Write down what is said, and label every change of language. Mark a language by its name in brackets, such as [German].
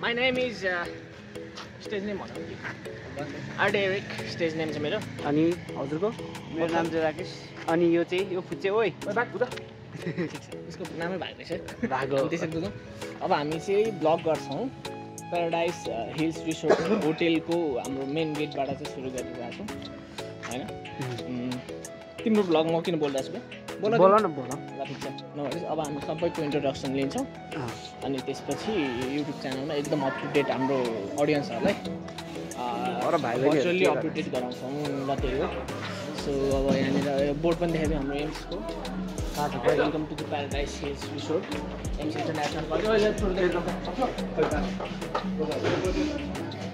[English] my name is stage name [Nepali] भनौँ आर्डेरिक, stage name चाहिँ मेरो। अनि हजुरको? मेरो नाम चाहिँ राकेश। अनि यो चाहिँ यो फुच्चे ओइ यसको नामै भएको रहेछ त्यसरी बुझौँ। अब हामी चाहिँ ब्लग गर्छौँ प्याराडाइज हिल्स रिसोर्ट होटेलको हाम्रो मेन गेटबाट चाहिँ सुरु गरिरहेको छौँ होइन। तिम्रो ब्लग म किन बोलिरहेको छु? बोल न। ल ठिक छ, नभए अब हामी सबैको इन्ट्रोडक्सन लिन्छौँ अनि त्यसपछि युट्युब च्यानलमा एकदम अप टु डेट हाम्रो अडियन्सहरूलाई भर्चुअली अप टु डेट गराउँछौँ ल, त्यही हो। सो अब यहाँनिर बोर्ड पनि देखाइदियो हाम्रो एम्सको। [English] Welcome to the Paradise Hills Resort Aims International.